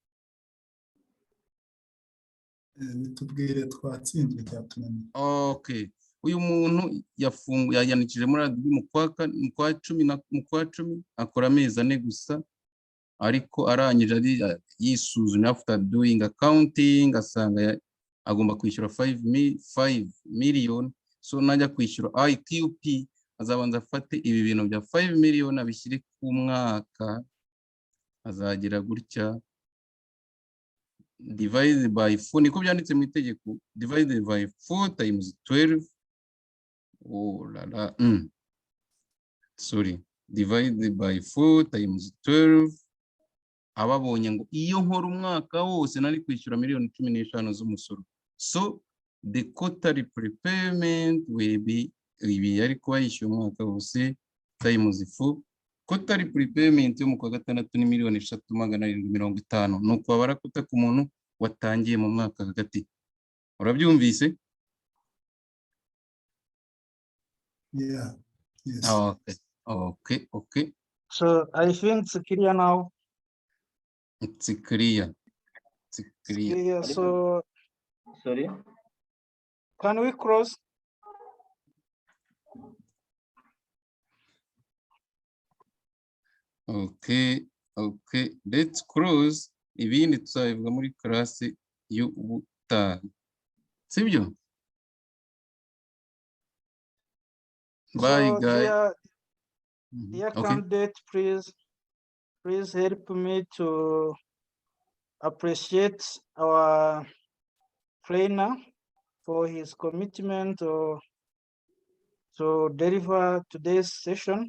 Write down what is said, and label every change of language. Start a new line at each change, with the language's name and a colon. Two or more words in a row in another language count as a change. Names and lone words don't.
Kinyarwanda: Bitubwire, twatsinzwe cyatunaniye. Okay, uyu muntu yayanikije muri mu kwa cumi akora amezi ane gusa, ariko arangije ari yisuzumye
English: after doing accounting
Kinyarwanda: asanga agomba kwishyura 5 million. So najya kwishyura IQP azabanza afate ibi bintu bya 5 million abishyire ku mwaka, azagira gutya
English: divided by 4,
Kinyarwanda: niko byanditse mu itegeko,
English: divided by 4 times 12. Oh la la, sorry, divided by 4 times 12.
Kinyarwanda: Ababonye ngo iyo nkora umwaka wose nari kwishyura miliyoni 15 z'umusoro.
English: So the quarterly prepayment will be
Kinyarwanda: ibi yari kuba yishyuye umwaka wose
English: times 4. Quarterly prepayment
Kinyarwanda: yo mu kwa gatandatu ni 3,750,000. Nuko barakota ku muntu watangiye mu mwaka hagati. Urabyumvise?
English: Yeah. Yes. Okay. So I think it's clear now. It's clear. Yeah, so Sorry? can we cross? Okay. Let's close.
Kinyarwanda: Ibindi tuzabivuga muri class y'ubutaha. Sibyo? Bye,
English: guys. Dear candidate, please help me to appreciate our trainer for his commitment to deliver today's session.